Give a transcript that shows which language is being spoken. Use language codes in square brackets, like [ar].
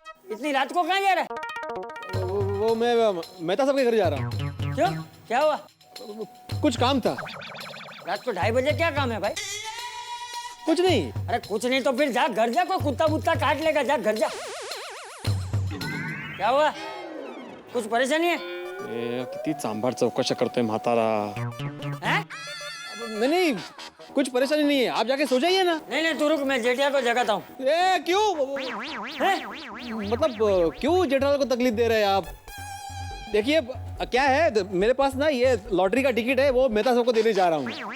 [hi] इतनी रात को कहाँ जा रहा है? वो मैं मेहता साहब के घर जा रहा हूँ। क्यों, क्या हुआ? कुछ काम था। रात को 2:30 बजे क्या काम है भाई? कुछ नहीं। अरे कुछ नहीं तो फिर जा घर जा, कोई कुत्ता बुत्ता काट लेगा, जा घर जा। क्या हुआ, कुछ परेशानी है? [mr] किती सांभार चौकशा करतोय म्हातारा। [hi] हैं? नहीं, कुछ परेशानी नहीं है, आप जाके सो जाइए ना। नहीं तू रुक, मैं जेठिया को जगाता हूँ। क्यों? मतलब क्यों जेठालाल को तकलीफ दे रहे हैं आप? देखिए क्या है, मेरे पास ना ये लॉटरी का टिकट है, वो मेहता साहब को देने जा रहा हूँ।